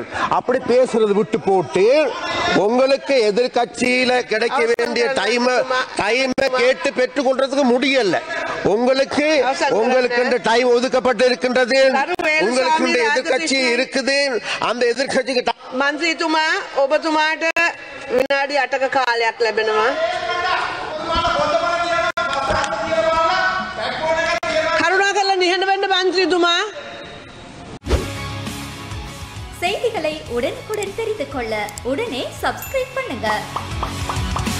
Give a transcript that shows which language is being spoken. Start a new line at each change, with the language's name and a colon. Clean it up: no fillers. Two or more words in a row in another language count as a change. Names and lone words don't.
Tamil: அப்படி பேசுறது விட்டு போட்டு உங்களுக்கு எதிர்கட்சியில கிடைக்க வேண்டிய டைமை கேட்டு பெற்றுக்கொள்றதுக்கு முடியல. உங்களுக்கு டைம் ஒதுக்கப்பட்டு இருக்கின்றது. உங்களுக்கு எதிர்கட்சி இருக்குது. அந்த எதிர்கட்சிக்கு
Sinhala: மந்திரிතුமா ඔබතුමාට විනාඩි 8ක කාලයක් ලැබෙනවා. කරුණාකරලා නිහඬ වෙන්න මන්ත්‍රීතුමා.
Tamil: செய்திகளை உடனுக்குடன் தெரிந்து கொள்ள உடனே சப்ஸ்கிரைப் பண்ணுங்க.